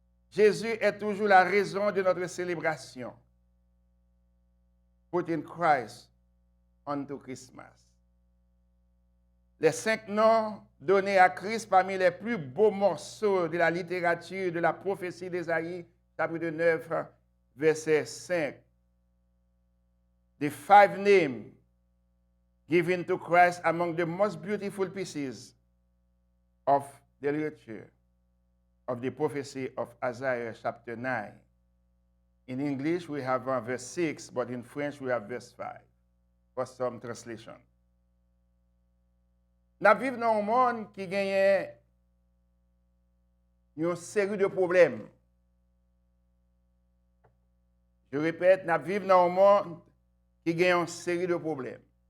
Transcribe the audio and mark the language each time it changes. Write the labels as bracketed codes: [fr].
[fr] Jésus est toujours la raison de notre célébration. [en] Putting Christ onto Christmas. [fr] Les 5 noms donnés à Christ parmi les plus beaux morceaux de la littérature de la prophétie d'Ésaïe, chapitre 9, verset 5. [en] The 5 names given to Christ among the most beautiful pieces of the literature of the prophecy of Isaiah chapter 9. In English, we have verse 6, but in French, we have verse 5 for some translation. [fr] Nous vivons dans un monde qui gagne une série de problèmes. Je répète, nous vivons dans un monde qui gagne une série de problèmes.